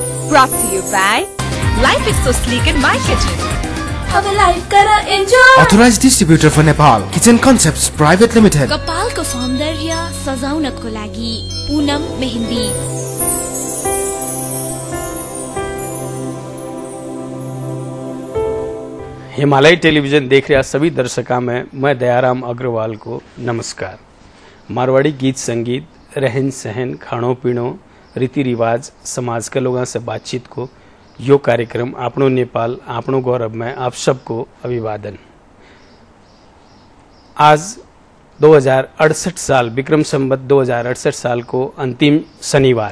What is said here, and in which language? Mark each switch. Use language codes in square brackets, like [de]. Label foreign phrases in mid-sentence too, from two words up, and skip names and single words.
[en] Brought to you by Life is so sleek in my kitchen. [hi] अब लाइफ करा एन्जॉय। [en] Authorized distributor for Nepal, Kitchen Concepts Private Limited. [ne] कपालको सौन्दर्य सजाउनको लागि पूनम मेहंदी। [hi] हिमालय टेलीविजन देख रहे सभी दर्शकों में मैं दयाराम अग्रवाल को नमस्कार। मारवाड़ी गीत संगीत, रहन सहन, [mwr] खाणो पीणो, [hi] रीति रिवाज, समाज के लोगों से बातचीत को यो कार्यक्रम आपनो नेपाल आपनो गौरव में आप सबको अभिवादन। आज 2068 साल विक्रम संवत 2068 साल को अंतिम शनिवार।